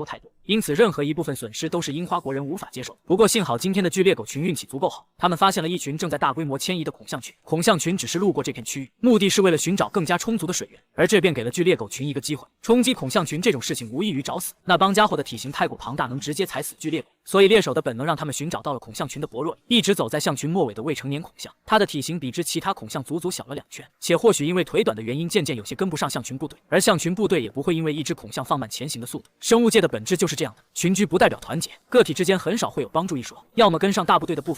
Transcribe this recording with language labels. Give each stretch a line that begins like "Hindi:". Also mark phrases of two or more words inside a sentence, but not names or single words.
Chinese: 因此任何一部分損失都是櫻花國人無法接受。不過幸好今天的巨獵狗群運氣足夠好，他們發現了一群正在大規模遷移的孔象群。孔象群只是路過這片區域，目的是為了尋找更加充足的水源，而這便給了巨獵狗群一個機會。衝擊孔象群這種事情無異於找死，那幫家伙的體型太過龐大，能直接踩死巨獵狗，所以獵手的本能讓他們尋找到了孔象群的薄弱，一直走在象群末尾的未成年孔象，它的體型比之其他孔象足足小了2圈，且或許因為腿短的原因，漸漸有些跟不上象群部隊，而象群部隊也不會因為一只孔象放慢前行的速度。生物界的本質就是這樣的，群居不代表團結，個體之間很少會有幫助一說，要麼跟上大部隊的步伐，